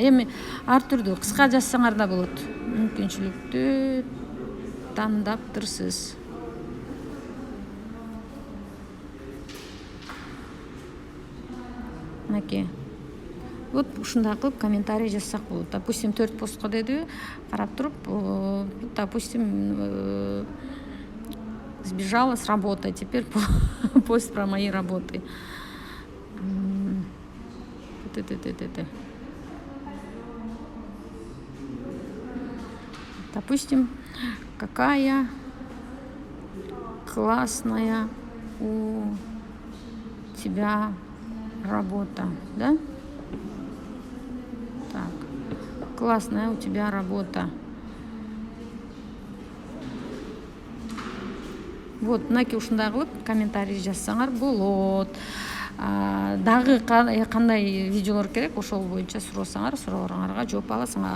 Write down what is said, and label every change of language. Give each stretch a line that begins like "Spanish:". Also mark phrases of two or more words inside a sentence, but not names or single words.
Kyrgyz: Эми ар түрдүү кыска жазсаңар да болот. Мүмкүнчүлүктү тандаптырсыз. Мынакей. Вот ушундай кылып комментарий жазсак болот. Допустим, 4 постко деди, карап туруп,
Russian: допустим, сбежала с работы, теперь пост про мои работы. Допустим, какая классная у тебя работа, да? Так, классная у тебя работа. Вот,
Kyrgyz: мынакей ушундай кылып комментарий жазсаңар болот. Дагы кандай видеолор керек, ошол боюнча сурасаңар, суроолоруңарга жооп аласың.